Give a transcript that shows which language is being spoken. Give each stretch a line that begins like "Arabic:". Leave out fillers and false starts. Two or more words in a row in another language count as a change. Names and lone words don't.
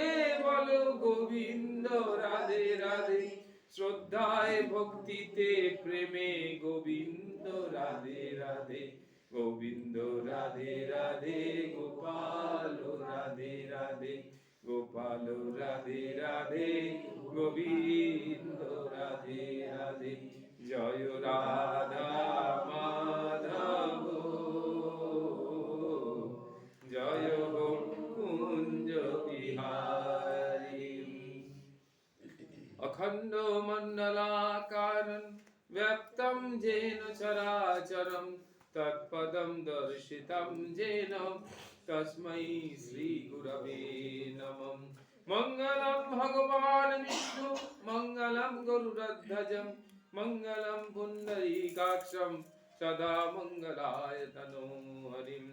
Bangla: বলো গোবিন্দ রাধে রাধে, শ্রদ্ধায় ভক্তিতে প্রেমে গোবিন্দ রাধে রাধে, গোবিন্দ রাধে রাধে, গোপাল রাধে রাধে, গোপাল রাধে রাধে, গোবিন্দ রাধে রাধে, জয় রাধা মাধব জয় কুঞ্জ বিহারী,
Sanskrit: अखंड मंडलाकारं व्याप्तं येन चराचरं तत्पदं दर्शितं येन तस्मै श्री गुरवे नमः। मंगलं भगवान् विष्णु मंगलं गरुडध्वजं मंगलं पुंडरीकाक्षं सदा मंगलाय तनो हरिं।